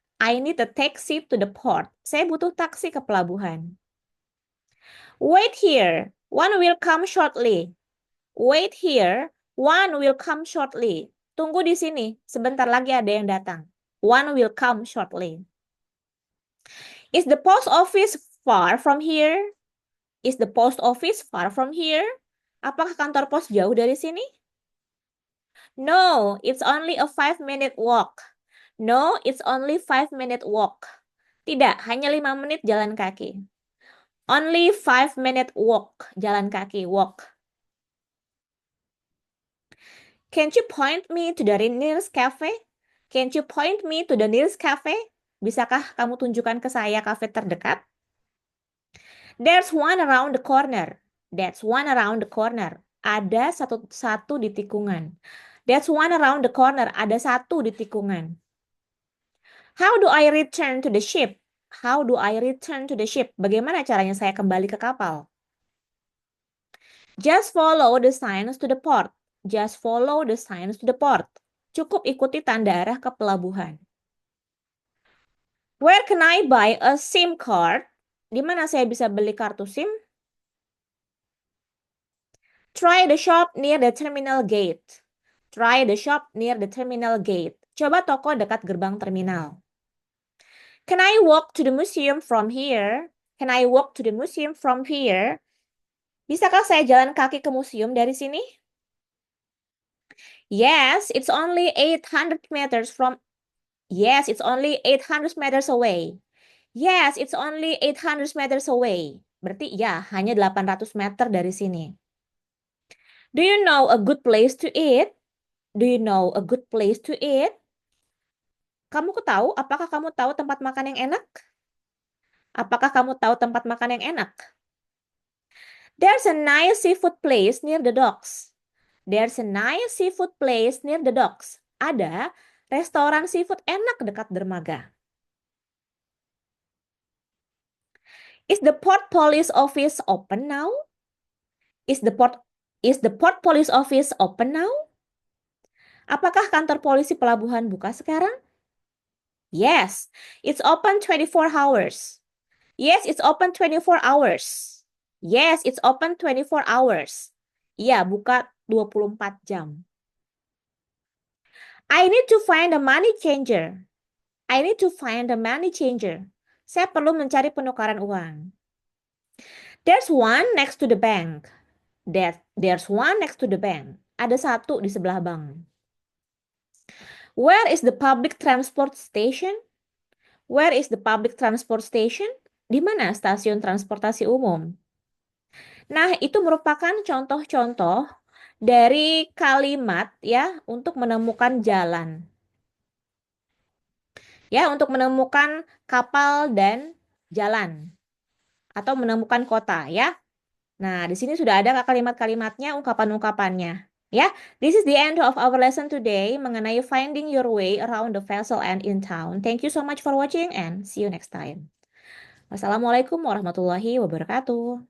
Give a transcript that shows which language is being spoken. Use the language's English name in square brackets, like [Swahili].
[English] I need a taxi to the port. [Indonesian] Saya butuh taksi ke pelabuhan. [English] Wait here. One will come shortly. Wait here. One will come shortly. [Indonesian] Tunggu di sini. Sebentar lagi ada yang datang. [English] One will come shortly. Is the post office far from here? Is the post office far from here? [Indonesian] Apakah kantor pos jauh dari sini? [English] No, it's only a 5-minute walk. No, it's only 5-minute walk. [Indonesian] Tidak, hanya 5 menit jalan kaki. [English] Only 5-minute walk, [Indonesian] jalan kaki, walk. [English] Can't you point me to the nearest cafe? Can't you point me to the nearest cafe? [Indonesian] Bisakah kamu tunjukkan ke saya kafe terdekat? [English] There's one around the corner. That's one around the corner. [Indonesian] Ada satu di tikungan. [English] That's one around the corner. [Indonesian] Ada satu di tikungan. [English] How do I return to the ship? How do I return to the ship? [Indonesian] Bagaimana caranya saya kembali ke kapal? [English] Just follow the signs to the port. Just follow the signs to the port. [Indonesian] Cukup ikuti tanda arah ke pelabuhan. [English] Where can I buy a SIM card? [Indonesian] Di mana saya bisa beli kartu SIM? [English] Try the shop near the terminal gate. Try the shop near the terminal gate. [Indonesian] Coba toko dekat gerbang terminal. [English] Can I walk to the museum from here? Can I walk to the museum from here? [Indonesian] Bisakah saya jalan kaki ke museum dari sini? [English] Yes, it's only 800 meters from. Yes, it's only 800 meters away. Yes, it's only 800 meters away. [Indonesian] Berarti ya, hanya 800 meter dari sini. [English] Do you know a good place to eat? Do you know a good place to eat? [Indonesian] Apakah kamu tahu tempat makan yang enak? Apakah kamu tahu tempat makan yang enak? [English] There's a nice seafood place near the docks. There's a nice seafood place near the docks. [Indonesian] Ada restoran seafood enak dekat dermaga. [English] Is the port police office open now? Is the port is the port police office open now? [Indonesian] Apakah kantor polisi pelabuhan buka sekarang? [English] Yes, it's open 24 hours. Yes, it's open 24 hours. Yes, it's open 24 hours. [Indonesian] Iya, buka 24 jam. [English] I need to find a money changer. I need to find a money changer. [Indonesian] Saya perlu mencari penukaran uang. [English] There's one next to the bank. There's one next to the bank. [Indonesian] Ada satu di sebelah bank. [English] Where is the public transport station? Where is the public transport station? [Indonesian] Di mana stasiun transportasi umum? Nah, itu merupakan contoh-contoh dari kalimat ya untuk menemukan jalan. Ya, untuk menemukan kapal dan jalan atau menemukan kota ya. Nah, di sini sudah ada kalimat-kalimatnya, ungkapan-ungkapannya. [English] Ya, this is the end of our lesson today mengenai finding your way around the vessel and in town. Thank you so much for watching and see you next time. [Arabic] Wassalamualaikum warahmatullahi wabarakatuh.